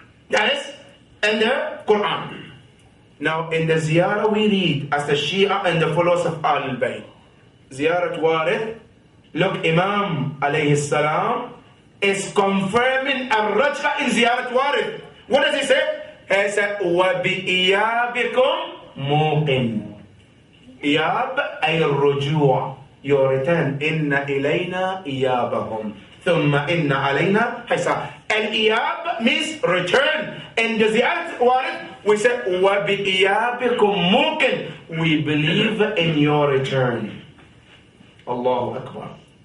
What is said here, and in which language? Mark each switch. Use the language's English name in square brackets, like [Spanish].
[English] That is in the Quran. Now in the ziyarah we read as the Shia and the followers of Al-Bayt. Ziyarat Warith, look, Imam alayhi salam is confirming a raj'ah in Ziyarat Warith. What does he say? He said, [Arabic] وَبِإِيَابِكُمْ مُوقِنْ. إِيَاب أي الرجوع, [English] your return. [Arabic] إِنَّ إِلَيْنَا إِيَابَهُمْ ثُمَّ إِنَّ عَلَيْنَا حِسَابًا. [English] And إِياب means return. In the Ziyarat Warith, we say, [Arabic] وَبِإِيَابِكُمْ مُوقِنْ. [English] We believe in your return. Allahu Akbar.